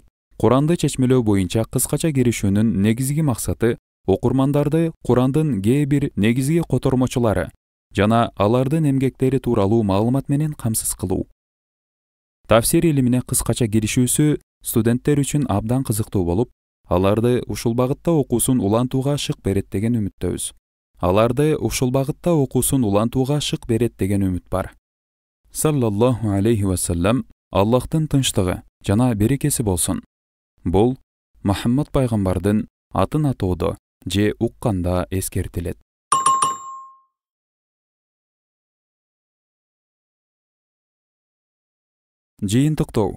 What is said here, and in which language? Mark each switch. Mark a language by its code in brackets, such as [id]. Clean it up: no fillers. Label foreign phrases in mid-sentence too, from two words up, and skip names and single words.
[ky] Куранды чечмелөө боюнча кыскача киришүүнүн негизги максаты окурмандарды Курандын кээ бир негизги котормочулары жана алардын эмгектери тууралуу маалымат менен камсыз кылуу. Тафсир илимине кыскача киришүүсү студенттер үчүн абдан кызыктуу болуп, аларды ушул багытта окуусун улантууга шык берет деген үмүттөбүз. Бар. [ar] صلى الله عليه وسلم, [ky] Аллахтын тынчтыгы жана берекеси болсун. Бул Мухаммад пайгамбардын атын атоодо же укканда эскертилет. Жыйынтыктоо.